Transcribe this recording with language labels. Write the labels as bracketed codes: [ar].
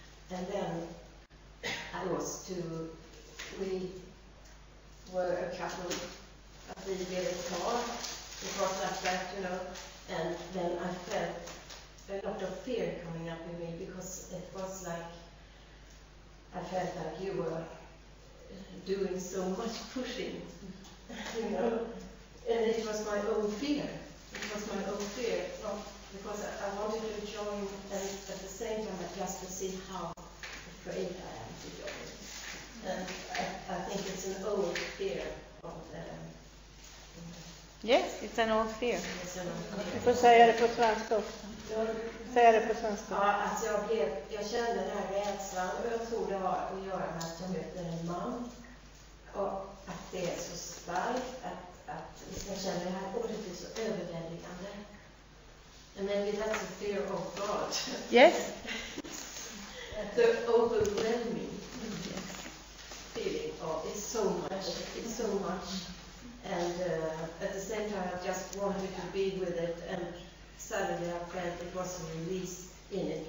[en] And then we were a couple of the car, it was like that, you know, and then I felt a lot of fear coming up in me because it was like, I felt like you were doing so much pushing, you know, and it was my own fear. It was my own fear, not because I wanted to join, and at the same time, just to see how afraid I am to join. And I think it's an old fear of Yes, it's an old fear. it's an old fear. [sv] Du får säga det på svenska också. Säga det på svenska. Ja, alltså jag kände den här rädslan och jag tror det har att göra med att jag möter en man och att det är så starkt att jag känner det här ordet är så överväldigande. [en] And maybe that's a fear of God. Yes. The overwhelming feeling of it's so much. And at the same time I just wanted to be with it, and suddenly I felt it was a release in it.